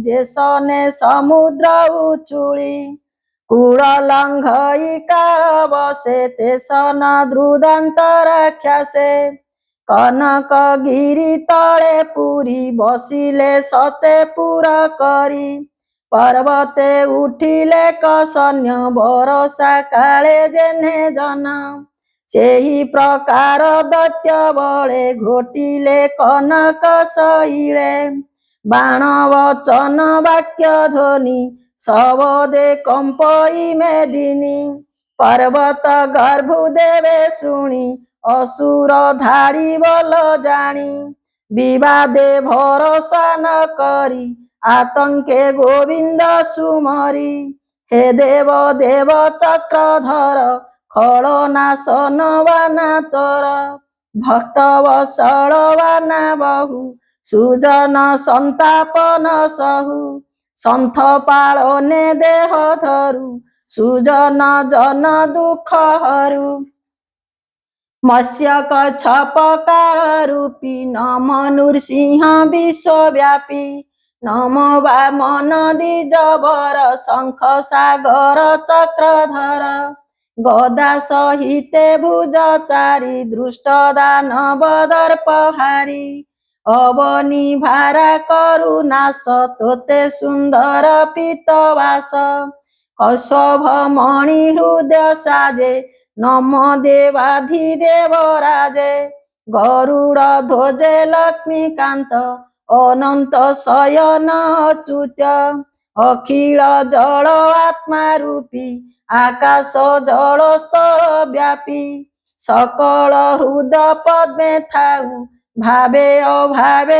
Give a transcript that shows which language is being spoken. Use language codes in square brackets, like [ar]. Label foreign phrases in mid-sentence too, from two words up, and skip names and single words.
[or] ଯେ ସନେ ସମୁଦ୍ର ଉଚୁଳି କୂଳ ଲଙ୍ଘଇ କାଳ ବଶେ ତେ ସନ ଦ୍ରୁଦାନ୍ତ ରାକ୍ଷସେ କନକ ଗିରି ତଳେ ପୁରୀ ବସିଲେ ସତେ ପୁର କରି ପର୍ବତେ ଉଠିଲେ କସନ୍ୟ ଭରୋସା କାଳେ ଯେନେ ଜନ ସେହି ପ୍ରକାର ଦୈତ୍ୟ ବଳେ ଘୋଟିଲେ କନକ ଶୈଳେ ବାଣ ବଚନ ବାକ୍ୟ ଧ୍ୱନି ସବଦେ କମ୍ପଇ ମେଦିନୀ ପର୍ବତ ଗର୍ଭୁ ଦେବେ ଶୁଣି ଅସୁର ଧାଡ଼ି ବଳ ଜାଣି ବିବାଦେ ଭରୋସା ନ କରି ଆତଙ୍କେ ଗୋବିନ୍ଦ ସୁମରି ହେ ଦେବ ଦେବ ଚକ୍ରଧର ଖଳ ନାଶନ ବାନା ତୋର ଭକ୍ତ ବତ୍ସଳ ବାନା ବହୁ ସୁଜନ ସନ୍ତାପନ ସହୁ ସନ୍ଥ ପାଳନେ ଦେହ ଧରୁ ସୁଜନ ଜନ ଦୁଖ ହରୁ ମତ୍ସ୍ୟ କଚ୍ଛପ କାଳ ରୂପୀ ନମ ନୃସିଂହ ବିଶ୍ୱବ୍ୟାପୀ ନମ ବାମନ ଦ୍ୱିଜବର ଶଙ୍ଖ ସାଗର ଚକ୍ରଧର ଗଦା ସହିତେ ଭୁଜଚାରୀ ଦୃଷ୍ଟ ଦାନବ ଦର୍ପହାରୀ ଅବନି ଭାରା କରୁ ନାଶ ତୋତେ ସୁନ୍ଦର ପିତବାସ କୌଶଭ ମଣି ହୃଦୟ ସାଜେ ନମ ଦେବାଧିଦେବ ରାଜେ ଗରୁଡ଼ ଧ୍ୱଜେ ଲକ୍ଷ୍ମୀକାନ୍ତ ଅନନ୍ତ ଶୟନ ଅଚ୍ୟୁତ ଅଖିଳ ଜଳ ଆତ୍ମା ରୂପୀ ଆକାଶ ଜଳ ସ୍ଥଳ ବ୍ୟାପୀ ସକଳ ହୃଦ ପଦ୍ମେ ଥାଉ ଭାବେ ଅଭାବେ